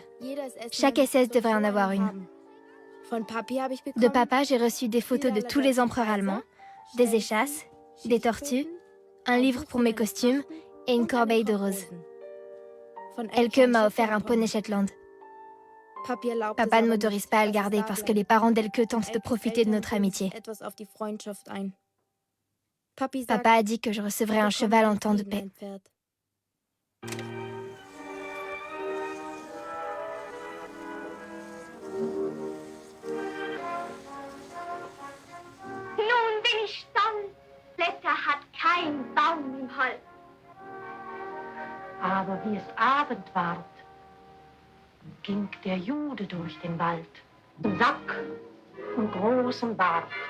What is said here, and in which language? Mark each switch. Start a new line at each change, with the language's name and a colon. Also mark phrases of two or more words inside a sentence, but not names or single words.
French: Chaque SS devrait en avoir une. De papa, j'ai reçu des photos de tous les empereurs allemands, des échasses, des tortues, un livre pour mes costumes et une corbeille de roses. Elke m'a offert un poney Shetland. Papa ne m'autorise pas à le garder parce que les parents d'Elke tentent de profiter de notre amitié. Papa a dit que je recevrais un cheval en temps de paix.
German: Nun bin ich stolz, Blätter hat kein Baum im Holz. Aber wie es Abend ward, ging der Jude durch den Wald, im Sack und großem Bart.